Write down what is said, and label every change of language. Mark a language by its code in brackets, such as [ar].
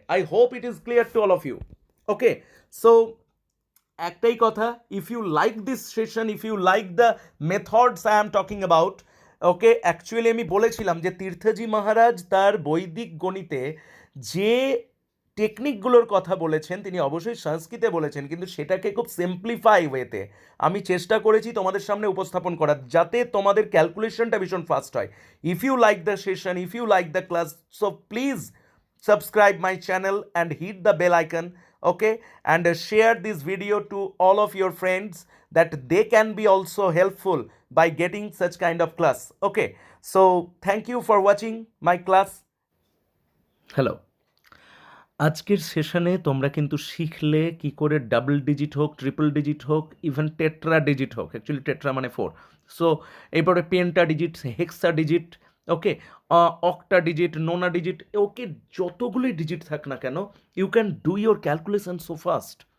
[en] I hope it is clear to all of you. [bn] Okay, so একটাই কথা, [en] if you like this session, if you like the methods I am talking about, [bn] okay, actually আমি বলেছিলাম যে তীর্থজি মহারাজ তার বৈদিক গণিতে যে টেকনিকগুলোর কথা বলেছেন তিনি অবশ্যই সংস্কৃতে বলেছেন, কিন্তু সেটাকে খুব সিম্পলিফাই ওয়েতে আমি চেষ্টা করেছি তোমাদের সামনে উপস্থাপন করার, যাতে তোমাদের ক্যালকুলেশনটা ভীষণ ফাস্ট হয়। [en] If you like the session, if you like the class, so please subscribe my channel and hit the bell icon, okay, and share this video to all of your friends that they can be also helpful by getting such kind of class. Okay, so thank you for watching my class. Hello. [bn] আজকের সেশনে তোমরা কিন্তু শিখলে কি করে double digit হোক, triple digit হোক, even tetra digit হোক, অ্যাকচুয়ালি টেট্রা মানে 4, সো এরপরে পেন্টা ডিজিট, হেক্সা ডিজিট, ওকে, অক্টা ডিজিট, নোনা ডিজিট, ওকে, যতগুলি ডিজিট থাক না কেন, [en] You can do your calculation so fast.